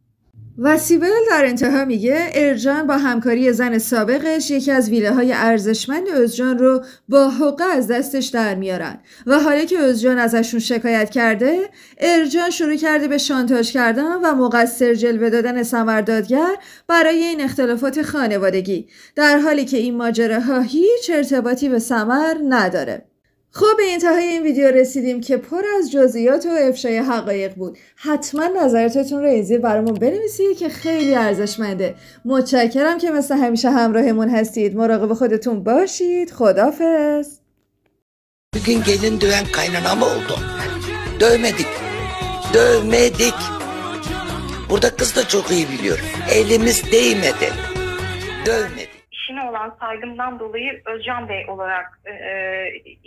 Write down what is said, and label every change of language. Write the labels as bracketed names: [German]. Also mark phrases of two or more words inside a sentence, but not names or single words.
[Persian] و سیبل در انتها میگه ارجان با همکاری زن سابقش یکی از ویلاهای ارزشمند özcan رو با حقه از دستش در میارن و حالا که özcan ازشون شکایت کرده ارجان شروع کرده به شانتاژ کردن و مقصر جلوه دادن سمر دادگر برای این اختلافات خانوادگی، در حالی که این ماجراها هیچ ارتباطی به سمر نداره. خب به انتهای این ویدیو رسیدیم که پر از جزئیات و افشای حقایق بود. حتما نظراتتون رو این زیر برامون بنویسید که خیلی ارزشمنده. متشکرم که مثل همیشه همراهمون هستید. مراقب خودتون باشید. خداحافظ. [Turkish] Bugün gelin döven kaynana mı oldu? Dövmedik. Dövmedik. Burada kız da çok iyi biliyor. Elimiz değmedi. Dövmedik. İşine olan saygımdan dolayı özcan Bey olarak isimlendireceğim.